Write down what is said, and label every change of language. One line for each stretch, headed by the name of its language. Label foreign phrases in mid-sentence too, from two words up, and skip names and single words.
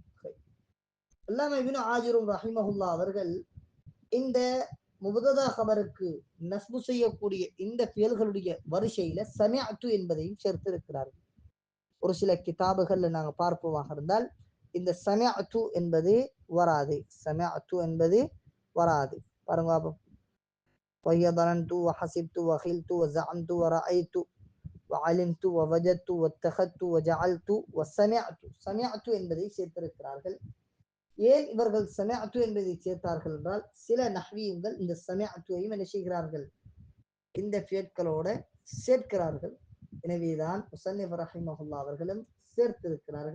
Tamil: அல்லாமா இப்னு ஆஜிர் ரஹிமஹுல்லாஹ் அவர்கள் இந்த முபததா கபருக்கு நஸ்பு செய்யக்கூடிய இந்த ஃபியல்களுடைய வரிசையில சமிஅத்து என்பதையும் சேர்த்திருக்கிறார்கள். ஒரு சில கிதாபுகள்ல நாங்க பார்ப்போமாக இருந்தால் இந்த சமிஅத்து என்பது வராது. சமிஅத்து என்பது வராது. பாருங்க பாப்போம்.
Arabic: وَيَظَنَنْتُ وَحَسِبْتُ وَخِلْتُ وَزَعَمْتُ وَرَأَيْتُ وَعَلِمْتُ وَوَجَدْتُ وَاتَّخَذْتُ وَجَعَلْتُ وَسَمِعْتُ,
Tamil: சமிஅத்து என்பதை சேர்த்திருக்கிறார்கள். ஏன் இவர்கள் சமிஅத்து என்பதை சேர்த்தார்கள் என்றால், சில நஹ்வியங்கள் இந்த சமிஅத்துவையும் என்ன செய்கிறார்கள், இந்த ஃபியட்களோட சேர்க்கிறார்கள். எனவேதான் முஸன்னிஃப் ரஹிமஹுல்லாஹ் அவர்களும் சேர்த்திருக்கிறார்கள்.